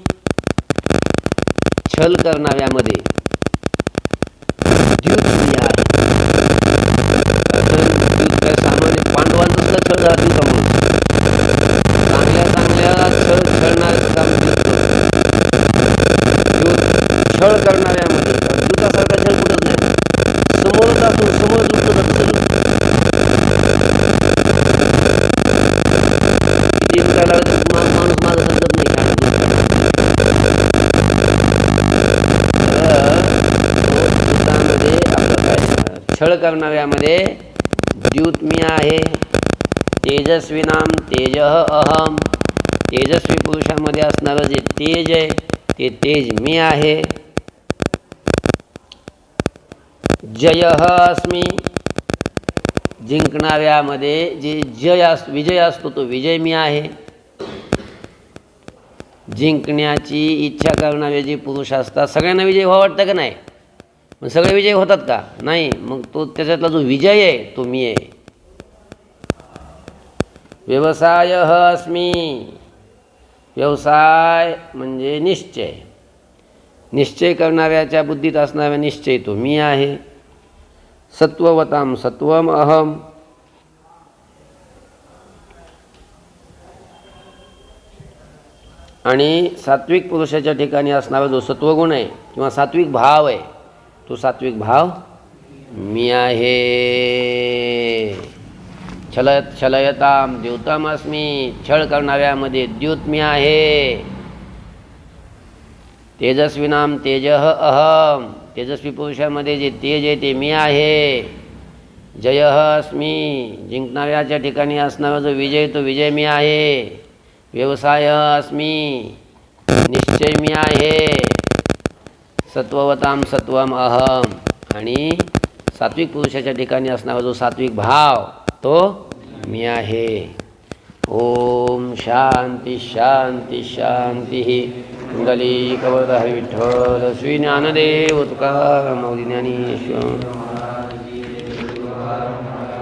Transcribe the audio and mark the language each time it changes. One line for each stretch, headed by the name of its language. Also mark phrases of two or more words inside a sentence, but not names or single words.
Marathi: छल करणाऱ्यामध्ये द्यूत मी आहे. द्यूत काय सामान्य पांडवांचा सुद्धा छळ झाला द्यूत म्हणून. चांगल्या चांगल्या छळणारे काम द्यूत. छळ करणाऱ्यामध्ये द्यूतासारखा छळ कुठंच नाही. समोरच असून समोर लुटत असतं. माणूस माझं समजत नाही. आपलं काय छळ करणाऱ्यामध्ये द्यूत मी आहे.
Sanskrit: तेजस्विनाम तेजः अहम.
Marathi: तेजस्वी पुरुषामध्ये असणारं जे तेज आहे ते तेज मी आहे.
Sanskrit: जयः अस्मि.
Marathi: जिंकणाऱ्यामध्ये जे विजय असतो तो विजय मी आहे. जिंकण्याची इच्छा करणारे जे पुरुष असतात सगळ्यांना विजय व्हावं वाटतं का नाही? मग सगळे विजय होतात का? नाही. मग तो त्याच्यातला जो विजय आहे तो मी आहे.
Sanskrit: व्यवसायः अस्मि.
Marathi: व्यवसाय म्हणजे निश्चय. निश्चय करणाऱ्याच्या बुद्धीत असणारा निश्चय तो मी आहे.
Sanskrit: सत्ववताम सत्वम अहम.
Marathi: आणि सात्विक पुरुषाच्या ठिकाणी असणारा जो सत्वगुण आहे किंवा सात्विक भाव आहे तो सात्विक भाव मी आहे.
Sanskrit: छलयताम द्यूतम अस्मि.
Marathi: छळ करणाऱ्यामध्ये द्यूत मी आहे.
Sanskrit: तेजस्विनाम तेजः अहम.
Marathi: तेजस्वी पुरुषामध्ये जे तेज आहे ते मी आहे.
Sanskrit: जयः अस्मि.
Marathi: जिंकणाऱ्याच्या ठिकाणी असणारा जो विजय तो विजय मी आहे.
Sanskrit: व्यवसाय अस्मि.
Marathi: निश्चय मी आहे.
Sanskrit: सत्ववताम सत्वम अहम.
Marathi: आणि सात्विक पुरुषाच्या ठिकाणी असणारा जो सात्विक भाव तो मी आहे.
Sanskrit: ओम शांती शांती शांती.
Marathi: कुंडलीकवरद हरी विठ्ठल श्री ज्ञानदेव तुकाराम माऊली ज्ञानेश्वर.